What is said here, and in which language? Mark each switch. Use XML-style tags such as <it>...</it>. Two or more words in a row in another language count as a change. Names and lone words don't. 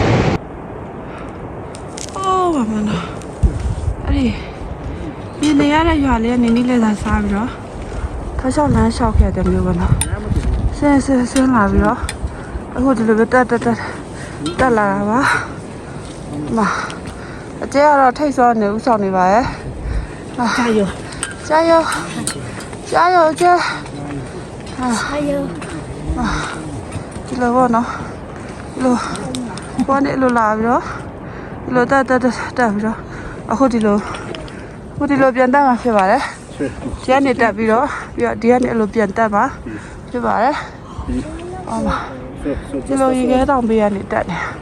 <my>အိုးဘာမနာအဲ့ဒီမြင်နေရတဲ့ရွာလေးကနေညှိလဲစားပြီးတော့ထောက်လျှောက်လမ်းလျှောက်ခဲ့တယ်မျိုးပေါ့နော်ဆင်းလာပြီးတော့အခုဒီလိုပဲတက်လာတာပါမအကျဲကတော့ထိတ်စောနေဥဆောင်နေပါရဲ့加油！</my> <zh>加油！姐！加油！</zh> <my>ဒီလိုပေါ့နော်ဒီလိုဘောနဲ့လိုလာပြီးတော့ဒီလိုတက်ပြီးတော့အခုဒီလိုပြန်တက်မှာဖြစ်ပါတယ်ဒီကနေတက်ပြီးတော့ဒီကနေအဲ့လိုပြန်တက်မှာဖြစ်ပါတယ်ဟုတ်ပါဒီလိုရေခဲတောင်ပေးရနေတက်တယ်</my>